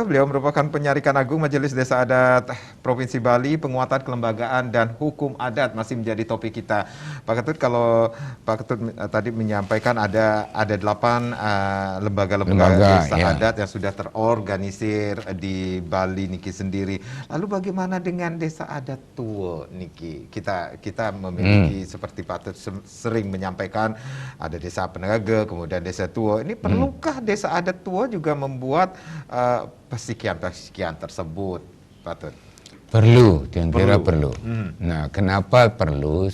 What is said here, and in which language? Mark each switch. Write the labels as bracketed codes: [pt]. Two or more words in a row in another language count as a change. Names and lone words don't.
[id] Beliau merupakan penyarikan agung Majelis Desa Adat Provinsi Bali. Penguatan kelembagaan dan hukum adat masih menjadi topik kita. Pak Ketut, kalau Pak Ketut tadi menyampaikan ada 8 lembaga-lembaga desa ya. adat yang sudah terorganisir di Bali niki sendiri. Lalu bagaimana dengan desa adat Tuo niki? Kita memiliki seperti Pak Ketut sering menyampaikan ada desa Penaga, kemudian desa Tuo. Ini perlukah desa adat Tuo juga membuat pesikian tersebut, Pak Tut? Perlu, yang kira perlu. Nah, kenapa perlu?